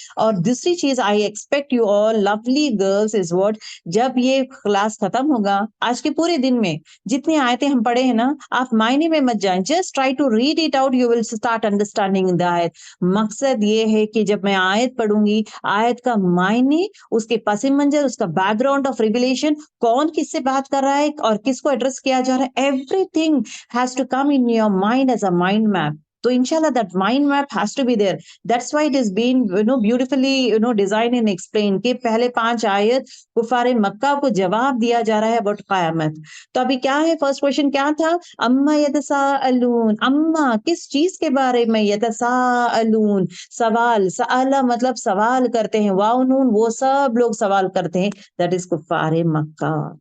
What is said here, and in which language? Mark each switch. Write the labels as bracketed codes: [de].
[ur] اور دوسری چیز، [en] I expect you all lovely girls is what, [ur] جب یہ کلاس ختم ہوگا آج کے پورے دن میں جتنی آیتیں ہم پڑھے ہیں نا، آپ معنی میں مت جائیں، [en] just try to read it out, you will start understanding the [ur] آیت. مقصد یہ ہے کہ جب میں آیت پڑھوں گی، آیت کا معنی، اس کے پس منظر، اس کا [en] background of revelation, [ur] کون کس سے بات کر رہا ہے اور کس کو ایڈریس کیا جا رہا ہے، [en] Everything has to come in your mind as a mind map. تو انشاءاللہ that mind map has to be there. That's why it is being beautifully designed and explained [ur] کہ پہلے 5 آیت کفار مکہ کو جواب دیا جا رہا ہے [en] about قیامت. [ur] تو ابھی کیا ہے، فرسٹ کوشچن کیا تھا، اما یتساءلون، اما کس چیز کے بارے میں، یتساءلون سوال، سألہ مطلب سوال کرتے ہیں، واو نون وہ سب لوگ سوال کرتے ہیں، [en] that is [ur] کفار مکہ.